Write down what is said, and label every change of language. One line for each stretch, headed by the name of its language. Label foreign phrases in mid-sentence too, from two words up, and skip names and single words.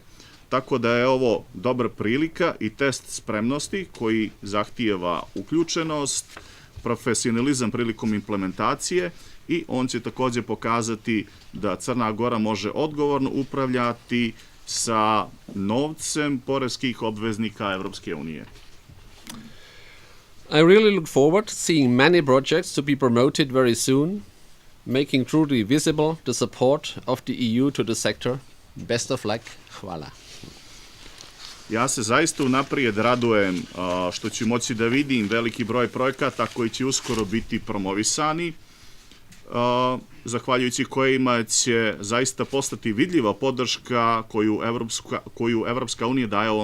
Serbian: Tako da je ovo dobra prilika i test spremnosti koji zahtijeva uključenost, profesionalizam prilikom implementacije i on će također pokazati da Crna Gora može odgovorno upravljati sa novcem poreskih obveznika Evropske unije.
English: I really look forward to seeing many projects to be promoted very soon, making truly visible the support of the EU to the sector. Best of luck.
Serbian: Hvala. Ja se zaista unaprijed radujem što ću moći da vidim veliki broj projekata koji će uskoro biti promovisani. zahvaljujući kojima će zaista postati vidljiva podrška koju Evropska unija daje ovom sektoru.